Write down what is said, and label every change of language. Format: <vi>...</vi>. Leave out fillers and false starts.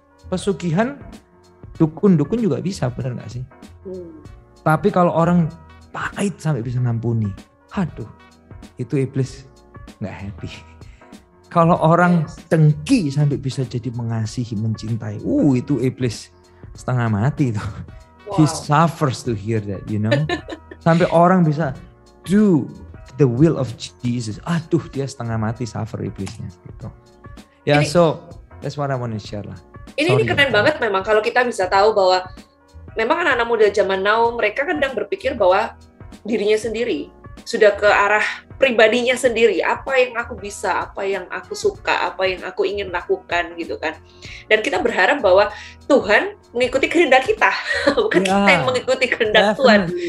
<id>Pesugihan dukun juga bisa, bener nggak sih? Tapi kalau orang pahit sampai bisa ngampuni, aduh, itu iblis nggak happy. Kalau orang dengki sampai bisa jadi mengasihi, mencintai, itu iblis setengah mati itu.</id> <en>He suffers to hear that, you know.</en> <id>Sampai orang bisa</id> <en>do the will of Jesus.</en> <id>Aduh, dia setengah mati suffer iblisnya gitu. Ya,</id> <en>so that's what I want to share</en> <id>lah. Ini keren banget memang kalau kita bisa tahu bahwa memang anak-anak muda zaman now mereka kadang berpikir bahwa dirinya sendiri sudah ke arah pribadinya sendiri, apa yang aku bisa, apa yang aku suka, apa yang aku ingin lakukan gitu kan. Dan kita berharap bahwa Tuhan mengikuti kehendak kita, bukan kita yang mengikuti kehendak Tuhan.</id>